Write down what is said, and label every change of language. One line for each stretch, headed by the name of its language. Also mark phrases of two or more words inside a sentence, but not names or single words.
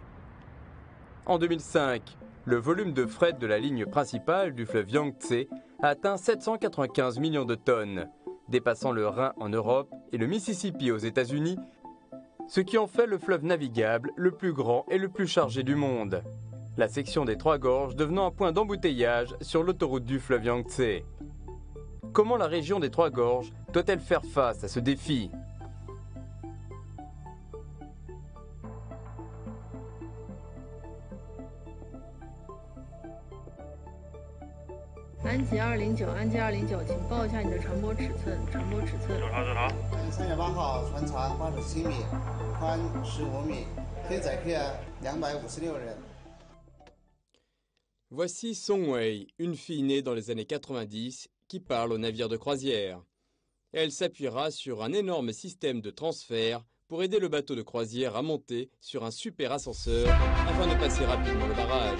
French: En 2005, le volume de fret de la ligne principale du fleuve Yangtze a atteint 795 millions de tonnes, dépassant le Rhin en Europe et le Mississippi aux États-Unis, ce qui en fait le fleuve navigable le plus grand et le plus chargé du monde. La section des Trois Gorges devenant un point d'embouteillage sur l'autoroute du fleuve Yangtze. Comment la région des Trois Gorges doit-elle faire face à ce défi ?
Chinese: 安吉209，安吉209，请报一下你的船舶尺寸。船舶尺寸。走好。 3月8号，船长87米，宽15米，可以载客256人。
French: Voici Song Wei, une fille née dans les années 90 qui parle au navire de croisière. Elle s'appuiera sur un énorme système de transfert pour aider le bateau de croisière à monter sur un super ascenseur afin de passer rapidement le barrage.